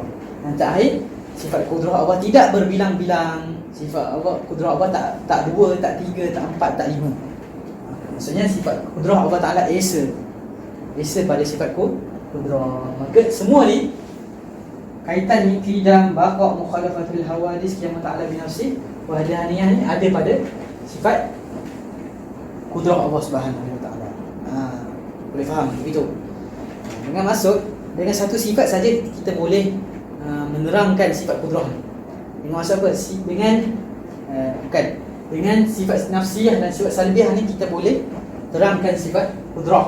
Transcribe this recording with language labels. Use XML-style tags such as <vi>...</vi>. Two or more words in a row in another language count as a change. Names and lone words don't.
<ms>Dan terakhir, sifat kudrah Allah tidak berbilang-bilang. Sifat Allah, kudrah Allah tak dua, tak tiga, tak empat, tak lima. Maksudnya sifat kudrah Allah Ta'ala esa pada sifat kudrah. Maka semua ni kaitan ni qidam, baqa,</ms> <ar>مخالفة للحوادث, قيامه تعالى بنفسه,</ar> <ms>wahdaniyah ni ada pada sifat kudrah Allah</ms> <ar>سبحانه وتعالى.</ar> <ms>Boleh faham begitu? Dengan maksud, dengan satu sifat saja kita boleh menerangkan sifat kudrah ni. Dengan maksud apa? Dengan sifat nafsiyah dan sifat salbiyah ni kita boleh terangkan sifat kudrah.</ms>